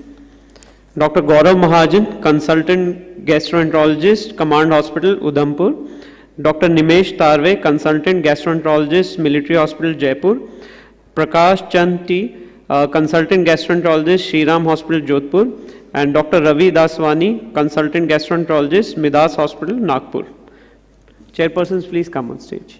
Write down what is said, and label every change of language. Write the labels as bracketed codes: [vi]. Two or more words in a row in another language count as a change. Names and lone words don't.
[en] Dr. Gaurav Mahajan, Consultant Gastroenterologist, Command Hospital, Udhampur. Dr. Nimesh Tarve, Consultant Gastroenterologist, Military Hospital, Jaipur. Prakash Chand T, Consultant Gastroenterologist, Shriram Hospital, Jodhpur. And Dr. Ravi Daswani, Consultant Gastroenterologist, Midas Hospital, Nagpur. Chairpersons, please come on stage.